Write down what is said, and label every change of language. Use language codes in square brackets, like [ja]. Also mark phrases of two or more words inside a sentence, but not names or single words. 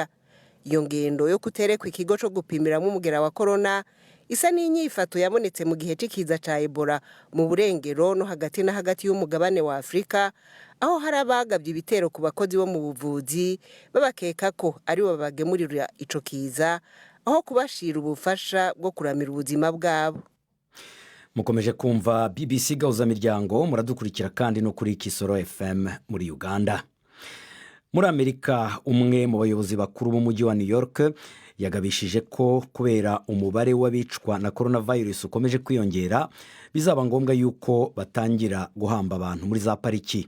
[rn] Iyo ngendo yo kuterekwa ikigo cyo gupimiramo umugera wa corona isa n'inyifato yabonetse mu gihe c'ikiza ca Ebola mu burengero no hagati na hagati y'umugabane wa Afrika, aho hari abagabye ibitero ku bakozi bo mu buvuzi babakeka ko ari bo babagemurira ico kiza, aho kubashira ubufasha bwo kuramira ubuzima bwabo. [rw] Mukomeje kumva BBC Gahuza miryango, muradukurikira kandi no kuri Kisoro FM muri Uganda. Muri Amerika, umwe mu bayobozi bakuru b'umujyi wa New York yagabishije ko kubera umubare w'abicwa na coronavirus ukomeje kwiyongera, bizaba ngombwa yuko batangira guhamba abantu muri za pariki.